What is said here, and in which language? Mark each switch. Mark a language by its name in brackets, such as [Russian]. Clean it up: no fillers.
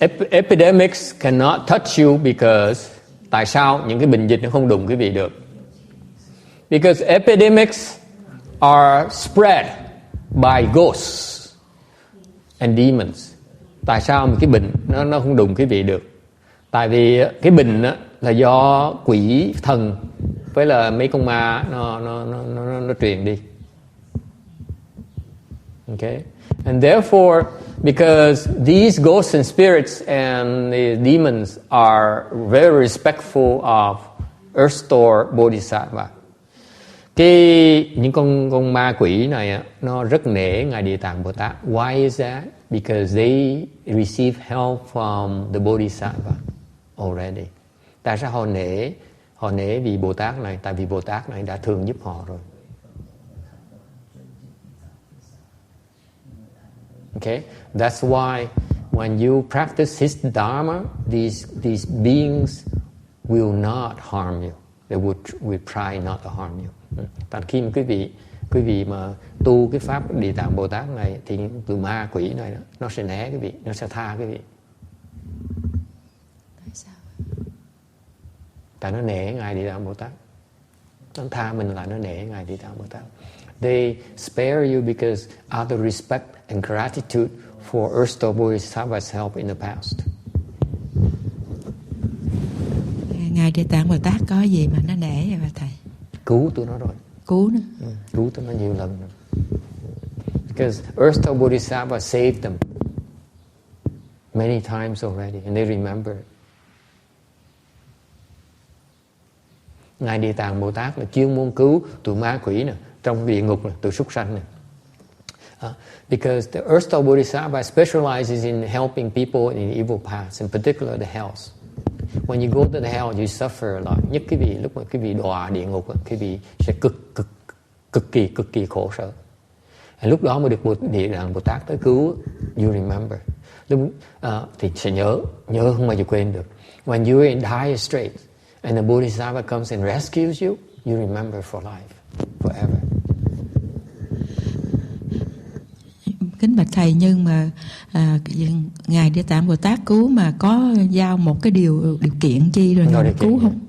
[English] Epidemics cannot touch you because [Vietnamese] tại sao những cái bệnh dịch nó không đụng quý vị được? [English] Because epidemics are spread by ghosts and demons. [Vietnamese] Tại sao một cái bệnh nó không đụng quý vị được? Tại vì cái bệnh là do quỷ thần với là mấy con ma nó truyền đi. [English] Okay. And therefore, because these ghosts and spirits and the demons are very respectful of Earth Store Bodhisattva. [Vietnamese] Những con ma quỷ này nó rất nể ngài Địa Tạng Bồ Tát. [English] Why is that? Because they receive help from the Bodhisattva already. [Vietnamese] Tại sao họ nể vì Bồ Tát này? Tại vì Bồ Tát này đã thường giúp họ rồi. [English] Okay, that's why when you practice His Dharma, these beings will not harm you. They will try not to harm you. [Vietnamese] Tại khi mà quý vị mà tu cái pháp Địa Tạng Bồ Tát này thì từ ma quỷ này nó sẽ né quý vị, nó sẽ tha quý vị. Tại sao? Tại nó nể ngài Địa Tạng Bồ Tát. Nó tha mình là nó nể ngài Địa Tạng Bồ Tát. [English] They spare you because out of respect and gratitude for Earth Store Bodhisattva's help in the past. [Vietnamese] Ngài Địa Tạng Bồ Tát có gì mà nó nể vậy bà thầy? Cứu tụi nó rồi. Cứu nó? Cứu tụi nó nhiều lần rồi. [English] Because Earth Store Bodhisattva saved them many times already, and they remember it. [Vietnamese] Ngài Địa Tạng Bồ Tát là chuyên môn cứu tụi ma quỷ nè, trong địa ngục nè, tụi súc sanh nè. [English] Because the Earth Store Bodhisattva specializes in helping people in evil paths, in particular the hells. When you go to the hell, you suffer a lot. [Vietnamese] Nhất cái vị lúc mà cái vị đọa địa ngục, cái vị sẽ cực kỳ khổ sở. Lúc đó mới được Địa Tạng Bồ Tát tới cứu. [English] You remember. [Vietnamese] Lúc thì sẽ nhớ không bao giờ quên được. [English] When you're in dire straits and the Bodhisattva comes and rescues you, you remember for life, forever. [Vietnamese] Kính bạch thầy, nhưng mà ngài Địa Tạng Bồ Tát cứu mà có giao một cái điều kiện chi rồi ngài cứu không?